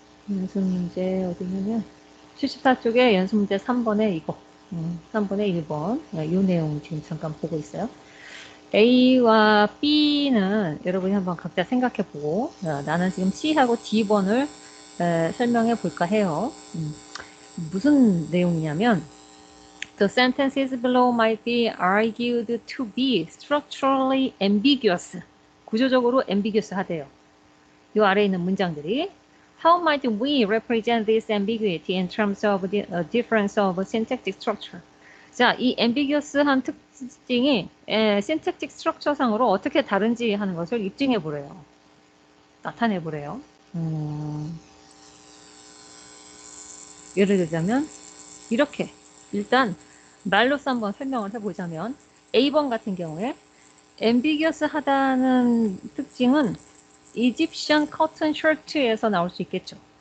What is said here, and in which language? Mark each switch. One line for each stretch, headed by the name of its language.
Korean: 연습 문제 어디냐면 74쪽에 연습 문제 3번에 이거 3번에 1번 이 내용 지금 잠깐 보고 있어요. A와 B는 여러분이 한번 각자 생각해보고 나는 지금 C하고 D번을 설명해 볼까 해요. 무슨 내용이냐면
English: The sentences below might be argued to be structurally ambiguous.
Korean: 구조적으로 ambiguous 하대요. 이 아래에 있는 문장들이
English: How might we represent this ambiguity in terms of the difference of syntactic structure?
Korean: 자, 이 ambiguous한 특징이
English: syntactic structure
Korean: 상으로 어떻게 다른지 하는 것을 입증해 보래요. 나타내 보래요. 예를 들자면 이렇게 일단 말로써 한번 설명을 해보자면 A번 같은 경우에 ambiguous 하다는 특징은 이집션 커튼 셔츠에서 나올 수 있겠죠.